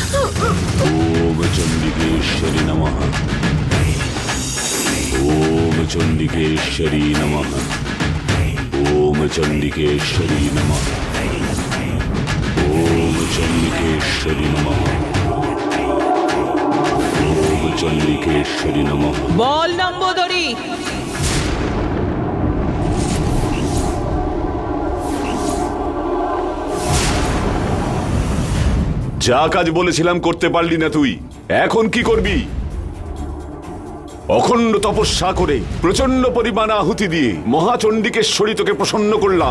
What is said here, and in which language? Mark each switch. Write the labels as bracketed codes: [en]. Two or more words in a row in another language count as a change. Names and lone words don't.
[sa] ওম চণ্ডিকেশ্বরী নমঃ। ওম চণ্ডিকেশ্বরী নমঃ। ওম চণ্ডিকেশ্বরী নমঃ। ওম চণ্ডিকেশ্বরী নমঃ। ওম চণ্ডিকেশ্বরী নমঃ। [bn] বল নম্বদরি। যা কাজ বলেছিলাম করতে পারলি না তুই, এখন কি করবি? অখণ্ড তপস্যা করে প্রচন্ড পরিমাণ আহুতি দিয়ে মহাচণ্ডিকেশ্বরী তোকে প্রসন্ন করলাম।